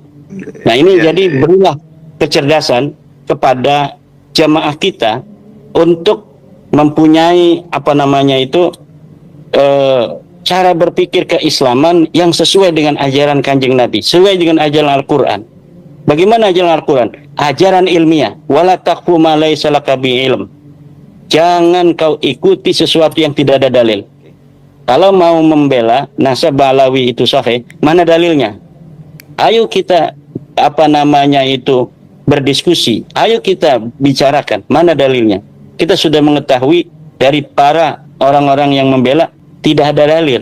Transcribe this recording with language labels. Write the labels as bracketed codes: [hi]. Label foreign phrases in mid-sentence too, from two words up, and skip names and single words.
[id] Nah, ini jadi berilah kecerdasan kepada jamaah kita untuk mempunyai cara berpikir keislaman yang sesuai dengan ajaran Kanjeng Nabi, sesuai dengan ajaran Al-Quran. Bagaimana ajaran Al-Quran? Ajaran ilmiah. [ar] ولا تقف ما ليس لك به علم. [id] Jangan kau ikuti sesuatu yang tidak ada dalil. Kalau mau membela nasab Alawi itu sahih, mana dalilnya? Ayo kita berdiskusi. Ayo kita bicarakan mana dalilnya. Kita sudah mengetahui dari para orang-orang yang membela tidak ada dalil.